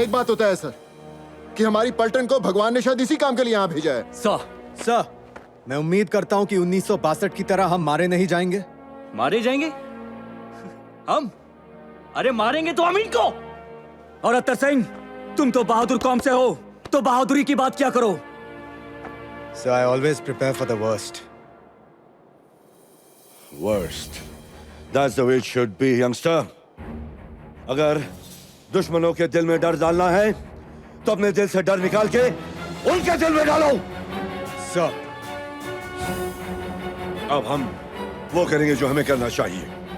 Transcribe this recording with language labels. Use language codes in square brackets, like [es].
[hi] एक बात होता है सर कि हमारी पलटन को भगवान ने शायद इसी काम के लिए यहाँ भेजा है। सर मैं उम्मीद करता हूँ कि 1962 की तरह हम मारे नहीं जाएंगे। मारे जाएंगे हम? अरे मारेंगे तो अमीन को। और अत्तर सिंह, तुम तो बहादुर कौम से हो, तो बहादुरी की बात क्या करो। [en] So I always prepare for the worst. Worst. That's the way it should be, youngster. [hi] अगर दुश्मनों के दिल में डर डालना है तो अपने दिल से डर निकाल के उनके दिल में डालो। [en] Sir. [hi] अब हम वो करेंगे जो हमें करना चाहिए।